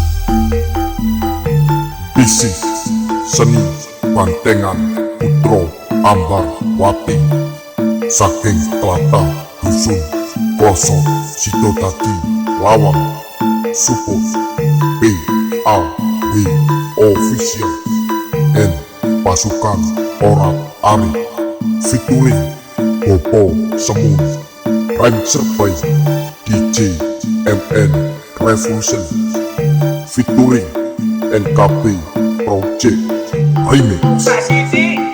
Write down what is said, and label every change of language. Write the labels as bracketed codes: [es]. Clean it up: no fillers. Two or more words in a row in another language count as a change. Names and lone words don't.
[jv] Bisik seni bantengan Putra Ambar Wati saking tlatah dusun Kloso Sidodadi Lawang support [en] PAW official and pasukan Orat Arif featuring Bopo Semun Ranger by DJ MN Revolution featuring NKB Project Remix.